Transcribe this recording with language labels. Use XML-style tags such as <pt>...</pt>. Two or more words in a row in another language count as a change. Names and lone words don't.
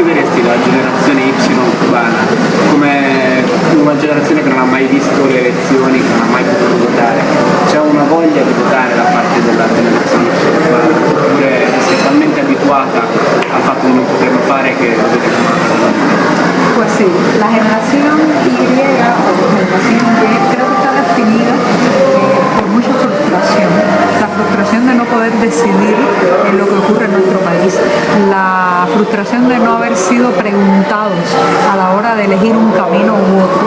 <it>questi, la generazione Y cubana, come una generazione che non ha mai visto le elezioni, che non ha mai potuto votare, c'è una voglia di votare da parte della generazione Y cubana, oppure si è talmente abituata al fatto di non poterlo fare che lo vede come una cosa.</it> <es>Pues sí, la generación Y o generación Y creo que está definida por mucha frustración. La frustración de no poder decidir en lo que ocurre en nuestro país. La frustración de no haber sido preguntados a la hora de elegir un camino u otro.</es>